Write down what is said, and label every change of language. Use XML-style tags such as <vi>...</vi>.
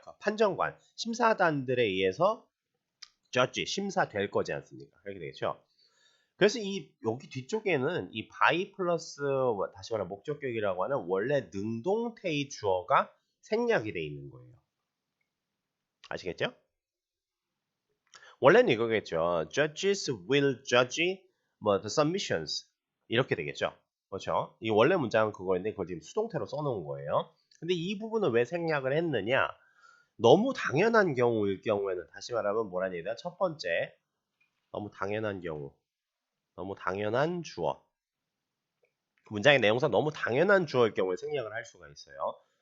<ko>그 판정관, 심사단들에 의해서 judge, 심사될 거지 않습니까? 그렇게 되겠죠. 그래서 여기 뒤쪽에는 이 by 플러스 다시 말하면 목적격이라고 하는 원래 능동태의 주어가 생략이 돼 있는 거예요. 아시겠죠? 원래는 이거겠죠.</ko> <en>Judges will judge the submissions 이렇게 되겠죠.</en> <ko>그렇죠? 이 원래 문장은 그거인데 그걸 지금 수동태로 써놓은 거예요. 근데 이 부분을 왜 생략을 했느냐? 너무 당연한 경우일 경우에는 다시 말하면 뭐라는 얘기다? 첫 번째, 너무 당연한 경우, 너무 당연한 주어. 문장의 내용상 너무 당연한 주어일 경우에 생략을 할 수가 있어요.</ko>